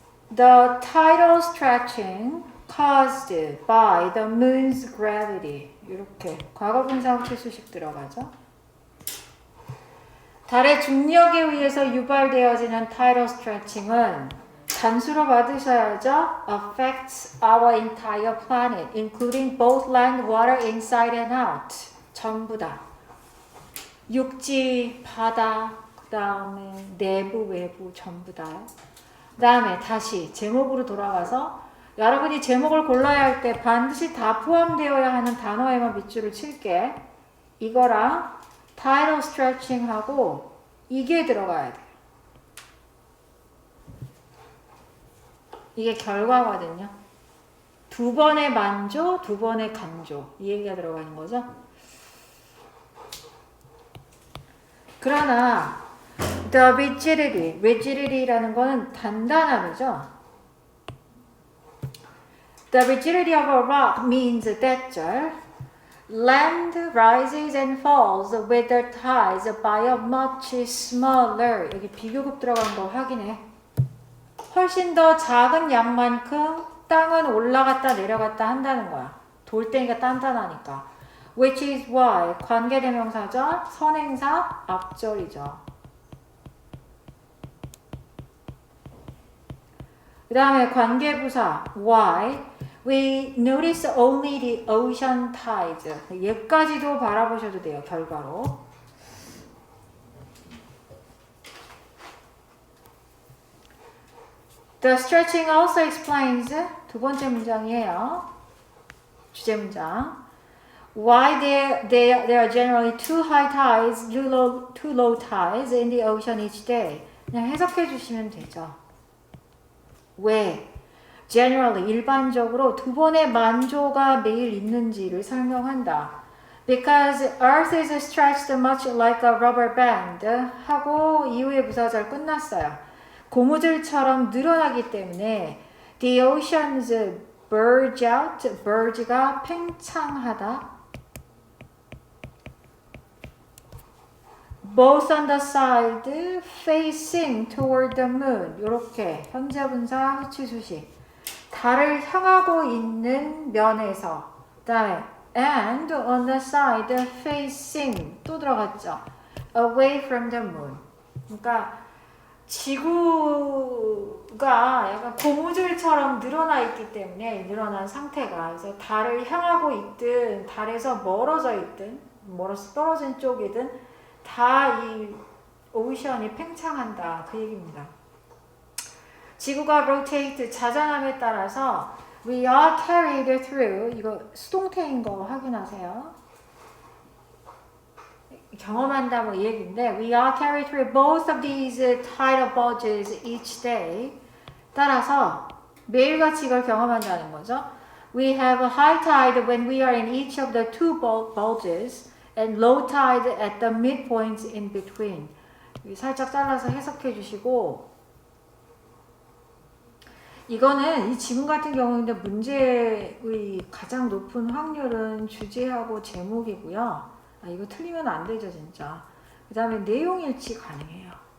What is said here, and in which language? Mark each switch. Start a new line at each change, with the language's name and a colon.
English: The tidal stretching caused by the moon's gravity.
Korean: 이렇게 과거분사 형태 수식 들어가죠. 달의 중력에 의해서 유발되어지는 tidal stretching은 단수로 받으셔야죠.
English: affects our entire planet, including both land, water, inside and out.
Korean: 전부 다. 육지, 바다, 그 다음에 내부, 외부 전부 다. 그 다음에 다시 제목으로 돌아가서 여러분이 제목을 골라야 할 때 반드시 다 포함되어야 하는 단어에만 밑줄을 칠게. 이거랑 tidal stretching 하고 이게 들어가야 돼요. 이게 결과거든요. 두 번의 만조, 두 번의 간조. 이 얘기가 들어가는 거죠. 그러나 the rigidity라는 거는 단단함이죠.
English: The rigidity of a rock means that land rises and falls with the tides by a much smaller.
Korean: 여기 비교급 들어간 거 확인해. 훨씬 더 작은 양만큼 땅은 올라갔다 내려갔다 한다는 거야. 돌덩이가 단단하니까.
English: Which is why 관계대명사죠.
Korean: 선행사 앞절이죠. 그 다음에 관계부사
English: why we notice only the ocean tides.
Korean: 얘까지도 바라보셔도 돼요. 결과로.
English: The stretching also explains
Korean: 두 번째 문장이에요. 주제 문장.
English: Why there are generally two high tides, two low tides in the ocean each day.
Korean: 그냥 해석해 주시면 되죠. 왜 generally 일반적으로 두 번의 만조가 매일 있는지를 설명한다.
English: Because Earth is stretched much like a rubber band
Korean: 하고 이후의 부사절 끝났어요. 고무줄처럼 늘어나기 때문에
English: the oceans bulge out,
Korean: bulge가 팽창하다.
English: both on the side facing toward the moon.
Korean: 이렇게 현재분사 후치수식. 달을 향하고 있는 면에서. 그다음에
English: and on the side facing
Korean: 또 들어갔죠.
English: away from the moon.
Korean: 그러니까 지구가 약간 고무줄처럼 늘어나 있기 때문에 늘어난 상태가 그래서 달을 향하고 있든 달에서 멀어져 있든 멀어서 떨어진 쪽이든 다 이 오션이 팽창한다 그 얘기입니다. 지구가 rotate 자전함에 따라서
English: we are carried through
Korean: 이거 수동태인 거 확인하세요. 경험한다 뭐 이 얘기인데
English: we are carried through both of these tidal bulges each day
Korean: 따라서 매일같이 이걸 경험한다는 거죠.
English: We have a high tide when we are in each of the two bulges and low tide at the midpoints in between.
Korean: 살짝 잘라서 해석해 주시고 이거는 이 지문 같은 경우인데 문제의 가장 높은 확률은 주제하고 제목이고요. 이거 틀리면 안 되죠 진짜. 그 다음에 내용일치 가능해요.